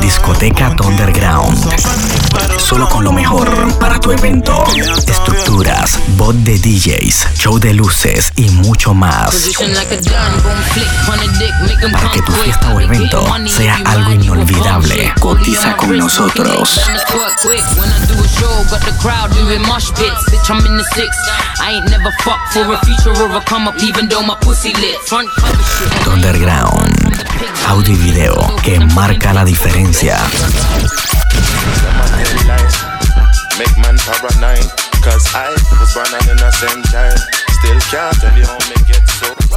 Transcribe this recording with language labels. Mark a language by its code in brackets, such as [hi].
[es] Discoteca Underground, solo con lo mejor para tu evento. Estructuras, bot de DJs, show de luces y mucho más. Para que tu fiesta o evento sea algo inolvidable, cotiza con nosotros. [en] I ain't never fucked for a future or a come up, even though my pussy lit. Front cover shit. [es] Underground, audio y video que marca la diferencia. [en] Make man paranoid, cause I was born an innocent child. Still can't tell you how me get so.